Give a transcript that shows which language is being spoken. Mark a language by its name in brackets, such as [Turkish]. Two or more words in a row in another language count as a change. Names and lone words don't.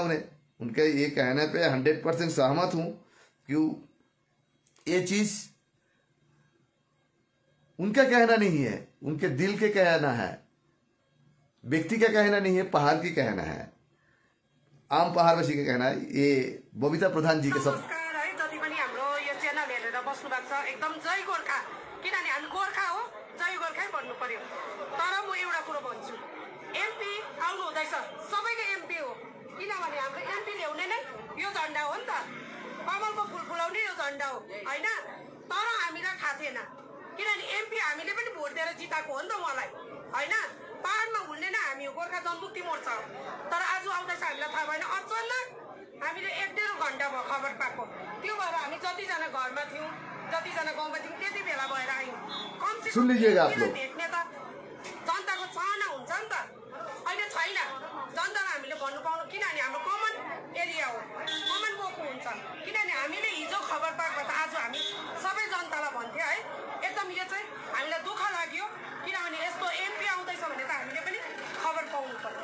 [Hindi] उन्हें उनके ये कहने पे 100% सहमत हूं। क्यों, ये चीज उनका कहना नहीं है, उनके दिल के कहना है, व्यक्ति का कहना नहीं है, पहाड़ की कहना है, आम पहाड़वासी का कहना है। ये बबीता प्रधान जी के सब [Nepali] एकदम जय गोर्खा, किनभने हामी गोर्खा हो, जय गोर्खै भन्नु पर्यो। तर म एउटा कुरो भन्छु, एमपी आउनु हुँदैछ, सबैको एमपी हो, किनभने हाम्रो एमपी ल्याउने नै यो झन्डा हो नि त, कमलको फुल फुलाउने यो झन्डा हो होइन। तर हामीलाई थाहा थिएन, किनभने एमपी हामीले पनि भोट दिएर जिताएको हो नि त उहाँलाई होइन। पाहाडमा हुने नै हामी हो, गोर्खा जनमुक्ति मोर्चा हो। तर आज आउँदैछ हामीलाई थाहा भएन, अचानक हामीले 1-1.5 घन्टा भयो खबर पाएको। त्यो भएर हामी जतिजना घरमा थियौँ, जतिजना गाउँमा थियौँ, त्यति बेला भएर आयौँ। [Hindi] सुन लीजिएगा आप लोग, [Nepali] भेट्ने त जनताको चाहना हुन्छ नि त, अहिले छैन। जनतालाई हामीले भन्नु पाउनु, किनभने हाम्रो [English] common area [Nepali] हो, कमन गएको हुन्छ। किनभने हामीले हिजो खबर पाएको त आज हामी सबै जनतालाई भन्थ्यो है। एकदम यो चाहिँ हामीलाई दुःख लाग्यो, किनभने यस्तो एमपी आउँदैछ भने त हामीले पनि खबर पाउनु पर्यो।